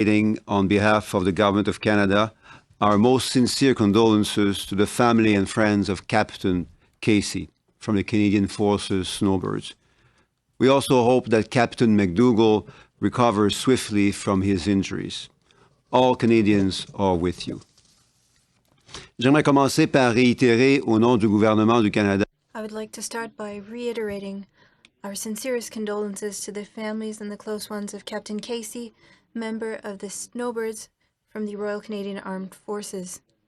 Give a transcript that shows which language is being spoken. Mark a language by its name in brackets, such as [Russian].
[English] On behalf of the Government of Canada, our most sincere condolences to the family and friends of Captain Casey from the Canadian Forces Snowbirds. We also hope that Captain McDougall recovers swiftly from his injuries. All Canadians are with you. [French] J'aimerais commencer par réitérer au nom du gouvernement du Canada. [English] I would like to start by reiterating our sincerest condolences to the families and the close ones of Captain Casey, member of the Snowbirds from the Royal Canadian Armed Forces.